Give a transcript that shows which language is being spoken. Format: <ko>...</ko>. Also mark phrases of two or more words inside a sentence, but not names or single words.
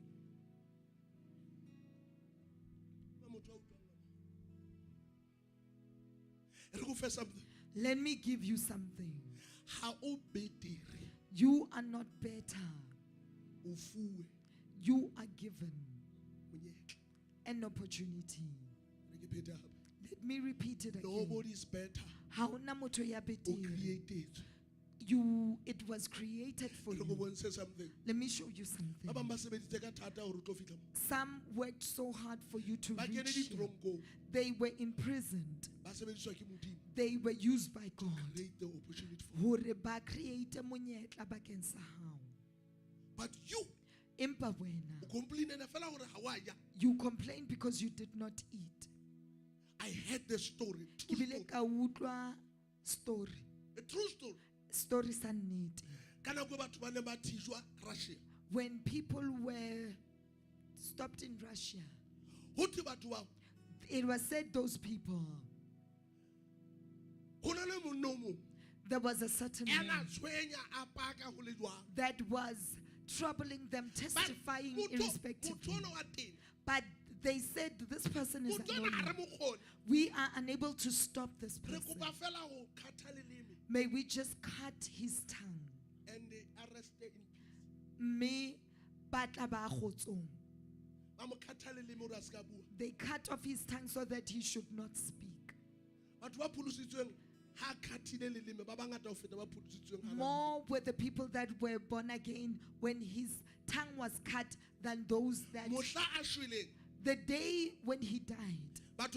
<en>Let me give you something. You are not better. You are given an opportunity. Let me repeat it again. Nobody's better</en> <st>Haona motho ya</st> <en>or</en> <st>betere.</st> <en>created. It was created for you. Let me show you something. Some worked so hard for you to reach here. They were imprisoned. They were used by God. Create the opportunity for</en> <st>Hore ba create monyetla bakeng sa hao.</st> <en>but you</en> <st>Empa wena,</st> <en>you complain because you did not eat. I heard the story.</en> <st>Ke bile ka utlwa story.</st> <en>A true story.</en> <st>Story sa nnete.</st> <en>Russia. When people were stopped in Russia, it was said those people, there was a certain man that was troubling them, testifying irrespectively. But they said, this person is annoying. We are unable to stop this person. May we just cut his tongue. And they arrested him.</en> <st>Me batla ba kgotsong.</st> <en>They cut off his tongue so that he should not speak. More were the people that were born again when his tongue was cut than those that the day when he died.</en>